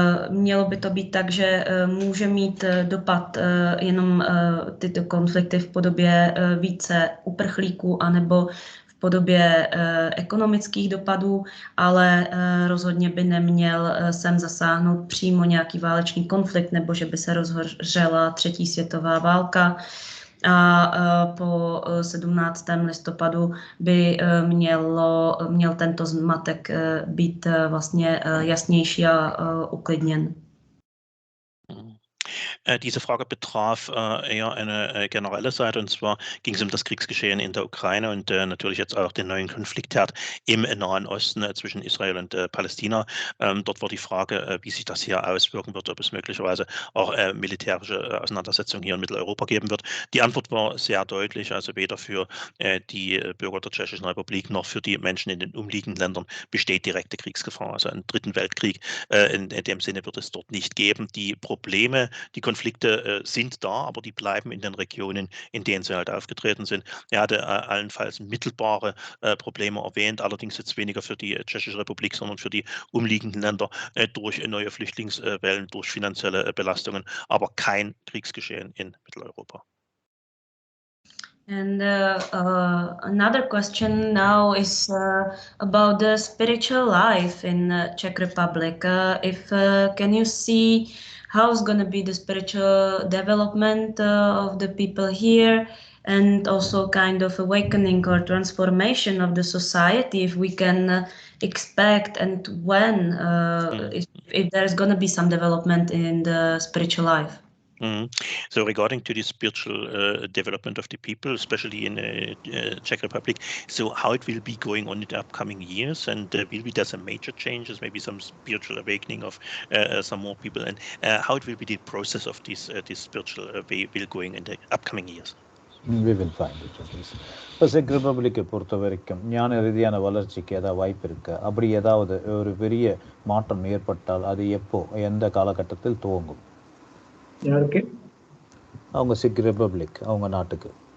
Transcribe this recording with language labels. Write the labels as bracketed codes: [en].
[cs] Mělo by to být tak, že může mít dopad jenom tyto konflikty v podobě více uprchlíků anebo v podobě ekonomických dopadů, ale rozhodně by neměl sem zasáhnout přímo nějaký válečný konflikt, nebo že by se rozhořela třetí světová válka. A po 17. listopadu by měl tento zmatek být vlastně jasnější a uklidněn. [de] Diese Frage betraf eher eine generelle Seite, und zwar ging es um das Kriegsgeschehen in der Ukraine und natürlich jetzt auch den neuen Konfliktherd im Nahen Osten zwischen Israel und Palästina. Dort war die Frage, wie sich das hier auswirken wird, ob es möglicherweise auch militärische Auseinandersetzungen hier in Mitteleuropa geben wird. Die Antwort war sehr deutlich, also weder für die Bürger der Tschechischen Republik noch für die Menschen in den umliegenden Ländern besteht direkte Kriegsgefahr. Also einen dritten Weltkrieg in dem Sinne wird es dort nicht geben. Die Probleme, die Konflikte sind da, aber die bleiben in den Regionen, in denen sie halt aufgetreten sind. Er hatte allenfalls mittelbare Probleme erwähnt, allerdings jetzt weniger für die Tschechische Republik, sondern für die umliegenden Länder durch neue Flüchtlingswellen, durch finanzielle Belastungen, aber kein Kriegsgeschehen in Mitteleuropa. [en] And another question now is about the spiritual life in Czech Republic. Can you see how's going to be the spiritual development of the people here, and also kind of awakening or transformation of the society, if we can expect, and when, if there's going to be some development in the spiritual life? So regarding to the spiritual development of the people, especially in Czech Republic, so how it will be going on in the upcoming years, and will be there some major changes, maybe some spiritual awakening of some more people, and how it will be the process of this spiritual way will going in the upcoming years? We will find it. [ta] இப்போ check ரிப்பப்ளிக்கை பொறுத்த வரைக்கும் ஞான ரீதியான வளர்ச்சிக்கு ஏதாவது வாய்ப்பு இருக்கு? அப்படி ஏதாவது ஒரு பெரிய மாற்றம் ஏற்பட்டால் அது எப்போ, எந்த காலகட்டத்தில் துவங்கும்? யாருக்கு? அவங்க செக் ரிப்பப்ளிக், அவங்க நாட்டுக்கு.